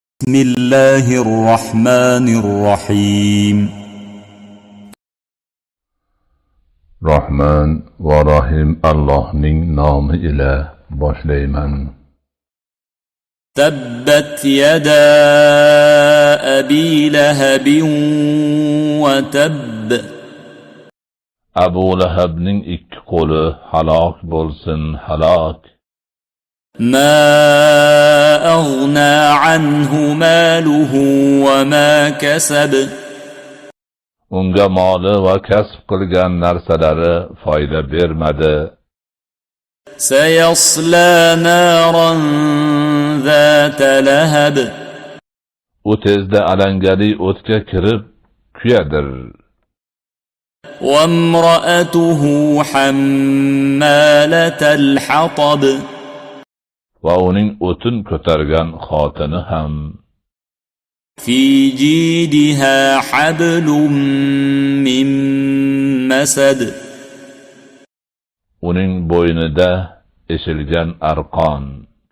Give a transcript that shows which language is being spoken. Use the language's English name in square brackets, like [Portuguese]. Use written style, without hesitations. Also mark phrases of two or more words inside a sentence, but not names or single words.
[Arabic] بسم الله الرحمن الرحيم [Uzbek] Rahman va Rahim Allohning nomi ila boshlayman. [Arabic] تبت يدا أبي لهب وتب [Uzbek] Abu Lahabning ikki qo'li halok bo'lsin, halok. [Arabic] ما أغنى عنه ماله وما كسب [Uzbek] Unga moli va kasb qilgan narsalari foyda bermadi. [Arabic] سيصلى نارا ذات لهب [Uzbek] U tezda alangali o'tga kirib kuyadir. [Arabic] وامرأته حمالة الحطب [Uzbek] Va uning o'tin ko'targan xotini ham. [Arabic] في جيدها حبل من مسد [Uzbek] Uning bo'ynida eshilgan arqon.